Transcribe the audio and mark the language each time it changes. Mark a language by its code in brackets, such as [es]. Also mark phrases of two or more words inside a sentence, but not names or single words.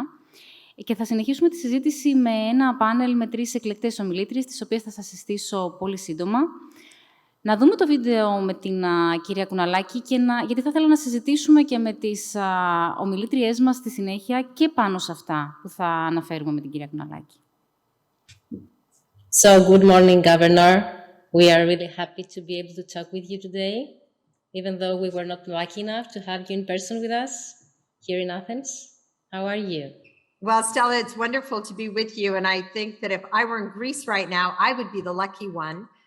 [el] Και θα συνεχίσουμε τη συζήτηση με ένα πάνελ με 3 εκλεκτές ομιλήτριες, τις οποίες θα σας συστήσω πολύ σύντομα. Να δούμε το βίντεο με την κυρία Κουναλάκη, γιατί θα ήθελα να συζητήσουμε και με τις ομιλήτριές μας στη συνέχεια και πάνω σε αυτά που θα αναφέρουμε με την κυρία Κουναλάκη. [en] So, good morning, Governor. We are really happy to be able to talk with you today, even though we were not lucky enough to have you in person with us here in Athens. How are you? Well, Stella, it's wonderful to be with you. And I think that if I were in Greece right now, I would be the lucky one.